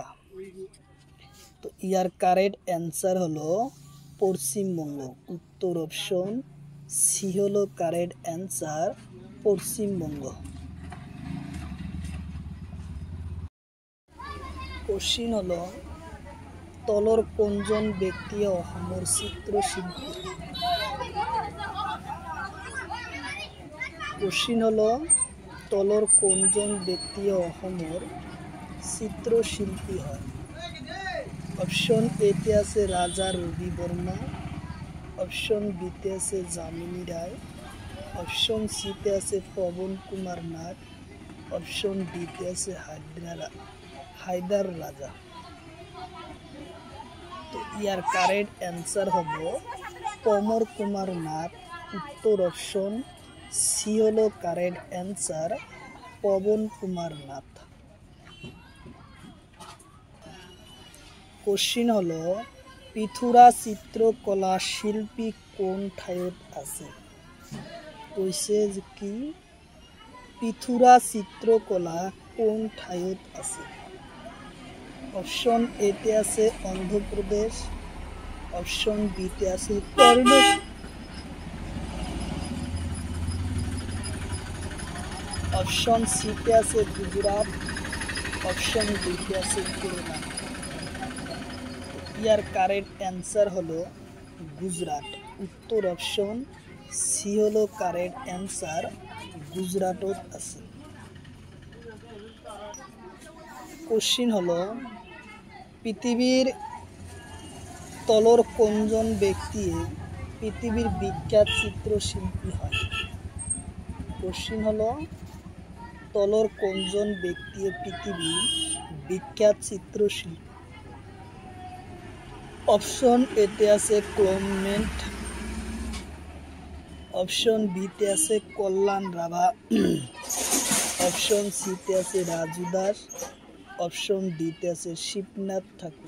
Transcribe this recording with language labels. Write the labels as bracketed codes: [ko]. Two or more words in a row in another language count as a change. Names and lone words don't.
[bn] তো ইয়ার [en] correct answer [bn] হলো পশ্চিমবঙ্গ। উত্তর অপশন সি হলো [en] correct answer, [bn] পশ্চিমবঙ্গ। [as] কোশ্চিন হলো তলৰ কোনজন ব্যক্তিয়ে অসমৰ চিত্ৰশিল্পী? কোশ্চিন হলো তলৰ কোনজন ব্যক্তিয়ে অসমৰ চিত্ৰশিল্পী হয়? [bn] অপশন এতে আছে রাজা রবি বর্মা, অপশন বিতে আছে যামিনী রায়, অপশন সিতে আছে পবন কুমার নাগ, অপশন ডিতে আছে হায়দার রাজা। তো ইয়ার [en] correct answer [bn] হবে পবন কুমার নাগ। উত্তর অপশন সি হলো [en] correct answer, [bn] পবন কুমার নাথ। [as] কোশ্চিন হলো পিথুরা চিত্রকলা শিল্পী কোন ঠাইত আছে? কৈছে যে কি পিথুরা চিত্রকলা কোন ঠাইত আছে? [bn] অপশন এতে আছে অন্ধ্রপ্রদেশ, অপশন বিতে আছে কর্ণাটক, অপশন সিতে আছে গুজরাট, অপশন ডিতে আছে কেরালা। ইয়ার [en] correct answer [bn] হলো গুজরাট। উত্তর অপশন সি হলো [en] correct answer, [bn] গুজরাটত আছে। [as] কোশ্চিন হলো পৃথিবীর তলৰ কোনজন ব্যক্তিয়ে পৃথিবীর বিখ্যাত চিত্রশিল্পী হয়? কোশ্চিন হলো তলৰ কোনজন ব্যক্তিয়ে পৃথিবীর বিখ্যাত চিত্রশিল্পী? [bn] অপশন এতে আছে ক্লেমেন্ট, অপশন বিতে আছে কল্যাণ রাভা, অপশন সিতে আছে রাজু দাস, অপশন ডিতে আছে শিবনাথ ঠাকুর।